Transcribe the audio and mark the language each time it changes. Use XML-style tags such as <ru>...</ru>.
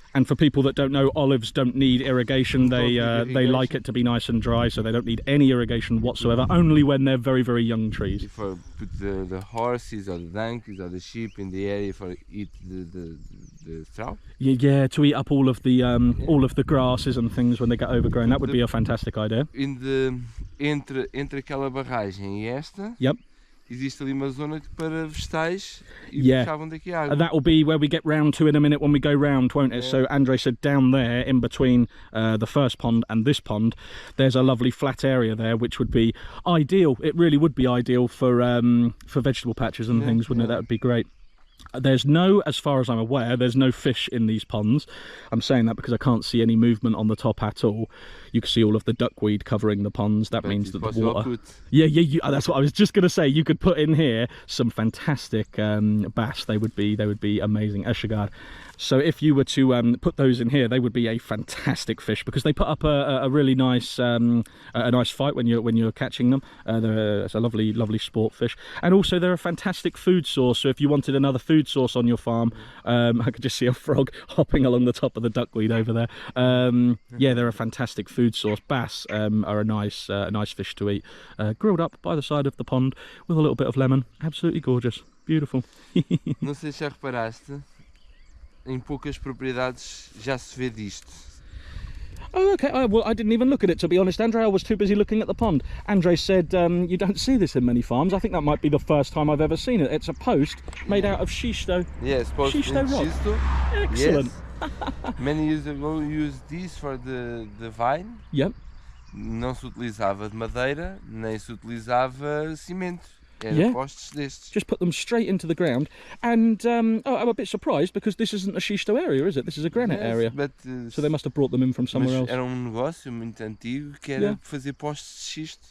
<en>And for people that don't know, olives don't need irrigation. They like it to be nice and dry, so they don't need any irrigation whatsoever, only when they're very, very young trees. If I put the horses or the donkeys or the sheep in the area for eat the straw. Yeah, to eat up all of the grasses and things when they get overgrown. That would be a fantastic idea.</en> <pt>Entre aquela barragem e esta.</pt> <en>Yep.</en> <pt>Existe ali uma zona para vegetais e puxavam daqui água.</pt> <en>That will be where we get round to in a minute when we go round, won't it? Yeah. So Andre said down there, in between the first pond and this pond, there's a lovely flat area there, which would be ideal. It really would be ideal for vegetable patches and things, wouldn't it? That would be great. There's no, as far as I'm aware, there's no fish in these ponds. I'm saying that because I can't see any movement on the top at all. You can see all of the duckweed covering the ponds. That means that the water... Yeah, that's what I was just going to say. You could put in here some fantastic bass. They would be amazing. Eschagar. So if you were to put those in here, they would be a fantastic fish because they put up a really nice nice fight when you're catching them. It's a lovely sport fish, and also they're a fantastic food source. So if you wanted another food source on your farm, I could just see a frog hopping along the top of the duckweed over there. Yeah, they're a fantastic food source. Bass are a nice fish to eat, grilled up by the side of the pond with a little bit of lemon. Absolutely gorgeous, beautiful.</en> <pt>Não sei se já reparaste. Em poucas propriedades já se vê disto.</pt> <en>Oh, okay. Well, I didn't even look at it, to be honest, Andre. I was too busy looking at the pond. Andre said you don't see this in many farms. I think that might be the first time I've ever seen it. It's a post made out of schisto. Yes, post schisto rock. Schisto. Excellent. Yes. Many years ago we used this for the vine. Yep.</en> <pt>Não se utilizava de madeira, nem se utilizava cimento.</pt> <en>Yeah. Just put them straight into the ground, and I'm a bit surprised because this isn't a schisto area, is it? This is a granite area. But, so they must have brought them in from somewhere else.</en> <pt>Era negócio muito antigo que era fazer postes de xisto.</pt>